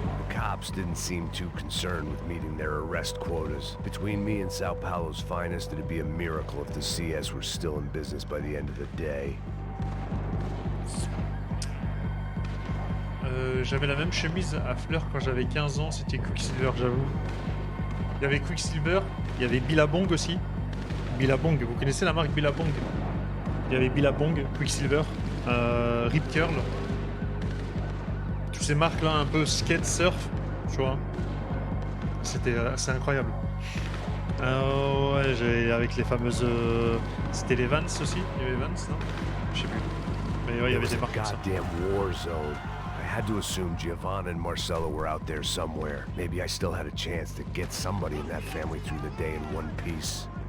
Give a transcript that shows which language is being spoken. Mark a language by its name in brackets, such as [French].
[English] The cops didn't seem too concerned with meeting their arrest quotas. Between me and Sao Paulo's finest, it'd be a miracle if the CS were still in business by the end of the day. [French] J'avais la même chemise à fleurs quand j'avais 15 ans, c'était Quicksilver, j'avoue. Il y avait Quicksilver, il y avait Billabong aussi. Billabong, vous connaissez la marque Billabong? Il y avait Billabong, Quicksilver, Rip Curl. Toutes ces marques là un peu skate surf, tu vois. C'était assez incroyable. Ouais, avec les fameuses... C'était les Vans aussi? Il y avait Vans, non? Je sais plus. Mais ouais, il y avait des marques comme ça. [English] War zone. I had to assume Giovanna and Marcelo were out there somewhere. Maybe I still had a chance to get somebody in that family through the day in one piece.